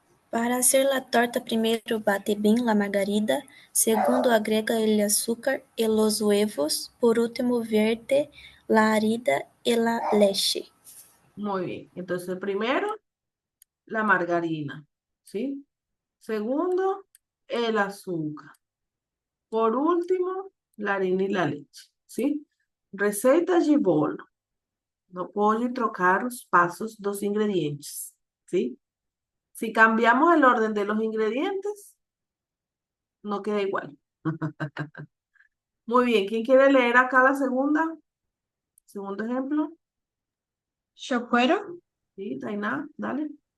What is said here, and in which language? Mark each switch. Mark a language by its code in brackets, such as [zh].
[es] para hacer la torta primero bate bien la margarina, segundo agrega el azúcar y los huevos, por último vierte la harina y la leche. Muy bien. Entonces, primero, la margarina. ¿Sí? Segundo, el azúcar. Por último, la harina y la leche. [pt] ¿Sí? Receita de bolo. No pode trocar os pasos dos ingredientes. [es] ¿Sí? Si cambiamos el orden de los ingredientes, no queda igual. Muy bien. ¿Quién quiere leer acá la segunda? Segundo ejemplo. ¿Yo puedo? Sí, Tainá, dale.